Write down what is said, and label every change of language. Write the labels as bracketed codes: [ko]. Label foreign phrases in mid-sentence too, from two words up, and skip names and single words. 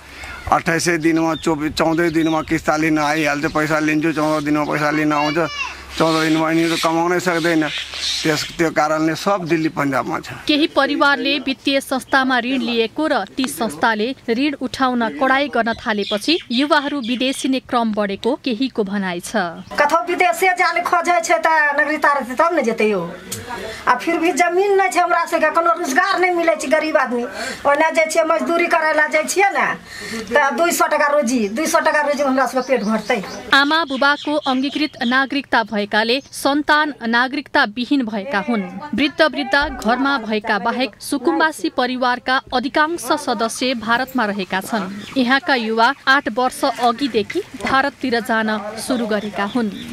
[ne] 28 दिनमा 14 दिनमा किस्ता लिन आइहाल्छ, पैसा लिन्छु, 14 दिनमा पैसा लिन आउँछ, 14 दिनमा यिनीहरू कमाउनै सक्दैन। त्यो कारणले सब दिल्ली पन्जाबमा छ। केही परिवारले वित्तीय संस्थामा ऋण लिएको र ती संस्थाले ऋण उठाउन कडाई गर्न थालेपछि युवाहरू विदेशी नै क्रम बढेको केहीको भनाइ छ। [mai] कथो विदेशे जाने खोजे छै त नागरिकता रहतै तब न जेतै यो। आ फिर भी जमीन नै छै हमरा सबके, कोनो रोजगार नै मिलै छै गरीब आदमी। ओना जाइ छियै मजदूरी करै ला जाइ छियै न त 200 टका रोजी, 200 टका रोजी हमरा सबके पेट भर्तै। [ne] आमा बुबाको अंगीकृत नागरिकता भएकाले सन्तान नागरिकता विहीन भएका हुन्। वृद्ध वृद्धा घरमा भएका बाहेक सुकुम्बासी परिवारका अधिकांश सदस्य भारतमा रहेका छन्। यहाँका युवा 8 वर्ष अघिदेखि भारततिर जान सुरु गरेका हुन्।